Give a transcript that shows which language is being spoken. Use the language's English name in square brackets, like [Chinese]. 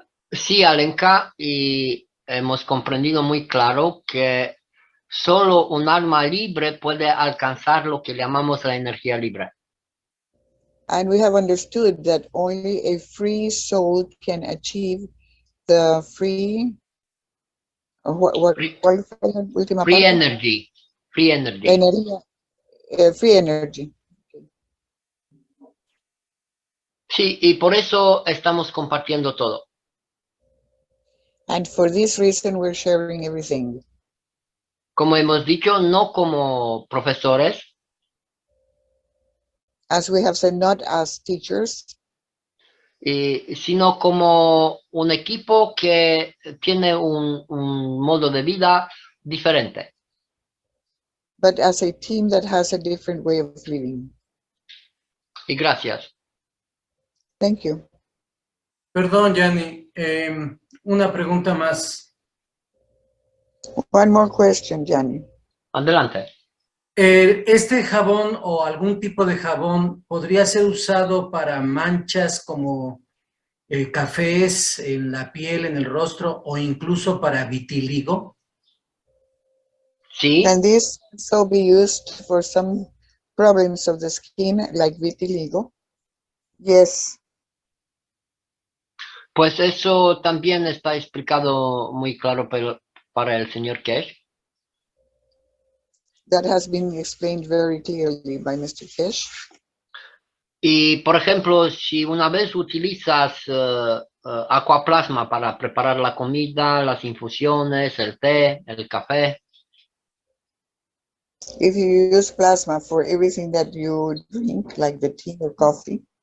[Spanish] Sí, Alenka, y hemos comprendido muy claro que solo un alma libre puede alcanzar lo que llamamos la energía libre. [English] And we have understood that only a free soul can achieve the free, Free- [Spanish] ¿cuál fue la última [English] Free [Spanish] parte? [English] energy. Free energy. Energía, free energy. [Spanish] Sí, y por eso estamos compartiendo todo. [English] And for this reason, we're sharing everything. [Spanish] Como hemos dicho, no como profesores, [English] As we have said, not as teachers, [Spanish] sino como un equipo que tiene un modo de vida diferente. [English] but as a team that has a different way of living. [Spanish] Y gracias. [English] Thank you. [Spanish] Perdón, Gianni, una pregunta más. [English] One more question, Gianni. [Spanish] Adelante. ¿Este jabón o algún tipo de jabón podría ser usado para manchas como cafés en la piel, en el rostro o incluso para vitiligo? Sí, [English] Can this also be used for some problems of the skin, like vitiligo? Yes. [Spanish] pues eso también está explicado muy claro para el señor Kesh. [English] That has been explained very clearly by Mr. Fish. [Spanish] Y por ejemplo, si una vez utilizas aquaplasma para preparar la comida, las infusiones, el té, el café, [English] If you use plasma for everything that you drink, like the tea or coffee,